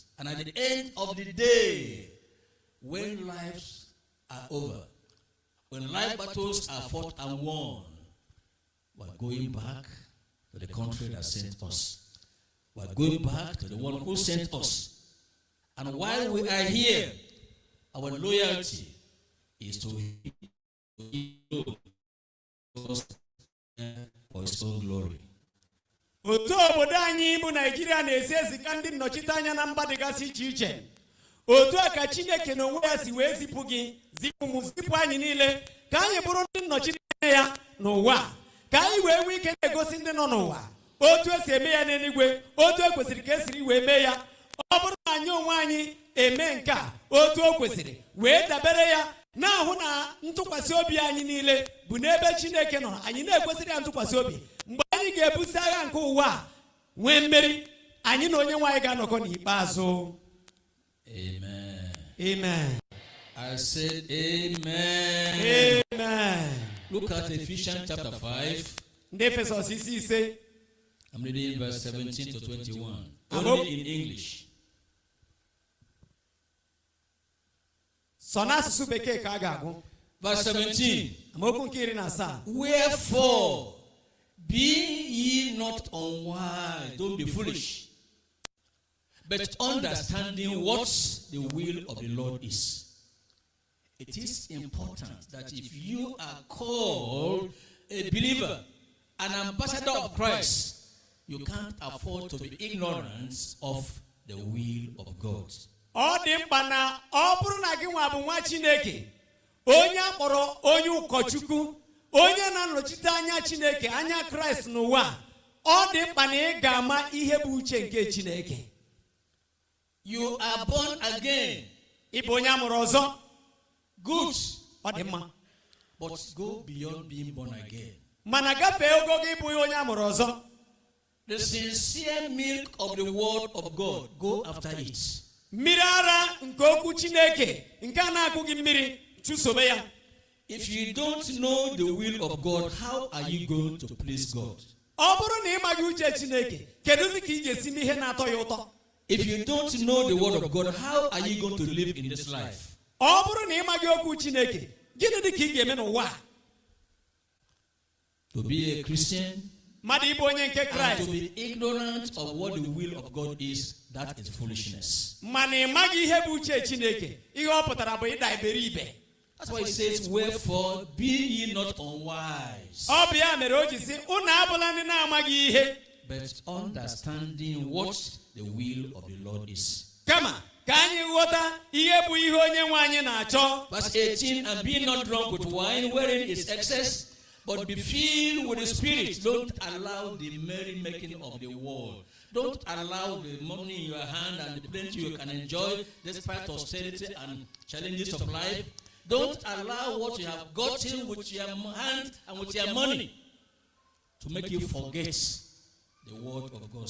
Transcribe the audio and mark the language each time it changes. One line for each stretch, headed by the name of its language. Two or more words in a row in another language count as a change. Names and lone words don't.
English: And at the end of the day, when lives are over, when life battles are fought and won, we're going back to the country that sent us. We're going back to the one who sent us. And while we are here, our loyalty is to Him for His own glory.
Igbo: Otu obodo anyị bụ Nigeria na-esi ezika ndị nnọchite anya na mba dịgasị iche iche. Otu a ka Chineke n'onwe ya si wee zipụ gị, zipụ anyị niile ka anyị bụrụ ndị nnọchite anya ya n'ụwa, ka anyị wee nwee ike na-egosi ndị nọ n'ụwa otu esi eme ya n'eluigwe, otu e kwesịrị ka esiri wee mee ya. Ọ bụrụ na anyị onwe anyị eme nke a otu o kwesịrị wee dabere ya, na-ahụ na ntụkwasị obi anyị niile bụ n'ebe Chineke nọ, anyị na-ekwesịrị ya ntụkwasị obi. Mgbe anyị ga-ebusi agha nke ụwa a nwee mmeri, anyị na onye nwe anyị ga-anọkọ n'ikpeazụ.
English: Amen. Amen. I said amen. Amen. Look at Ephesians chapter 5.
Igbo: Ndị Efesọs isi 5.
English: I'm reading verse 17 to 21. Only in English. Verse 17.
Igbo: Amaokwu
English: Wherefore, be ye not unwise, don't be foolish, but understanding what the will of the Lord is. It is important that if you are called a believer, an ambassador of Christ, you can't afford to be ignorant of the will of God.
Igbo: Onye akpọrọ onye ụkọchukwu, onye na-anọchite anya Chineke, anya Kraịst n'ụwa, ọ dị mkpa na ị ga-ama ihe bụ uche nke Chineke.
English: You are born again.
Igbo: Ị bụ onye amụrụ ọzọ.
English: Good.
Igbo: Ọ dị mma.
English: But go beyond being born again.
Igbo: Mana gafee ogo gị bụ onye amụrụ ọzọ.
English: The sincere milk of the word of God, go after it.
Igbo: Mmiri ara nke okwu Chineke, nke a na-akụghị mmiri, chụsobe ya.
English: If you don't know the will of God, how are you going to please God?
Igbo: Ọ bụrụ na ị maghị uche Chineke, kedụzi ka ị ga-esi n'ihe na-atọ ya ụtọ?
English: If you don't know the word of God, how are you going to live in this life?
Igbo: Ọ bụrụ na ị maghị okwu Chineke, gịnị dị ka ị ga-eme n'ụwa?
English: To be a Christian
Igbo: mmadụ ịbụ onye nke
English: and
Igbo: Kraịst,
English: to be ignorant of what the will of God is, that is foolishness.
Igbo: mana ị maghị ihe bụ uche Chineke, ihe ọ pụtara bụ ịda iberibe.
English: That's why it says, wherefore be ye not unwise,
Igbo: Ọ bụ ya mere o ji sị, unu abụla ndị na-amaghị ihe,
English: but understanding what the will of the Lord is.
Igbo: kama ka anyị ghọta ihe bụ ihe onye nwe anyị na-achọ.
English: Verse 18, and be not drunk with wine, wherein is excess, but be filled with the Spirit. Don't allow the merrymaking of the world. Don't allow the money in your hand and the plenty you can enjoy despite austerity and challenges of life. Don't allow what you have gotten with your hand and with your money to make you forget the word of God.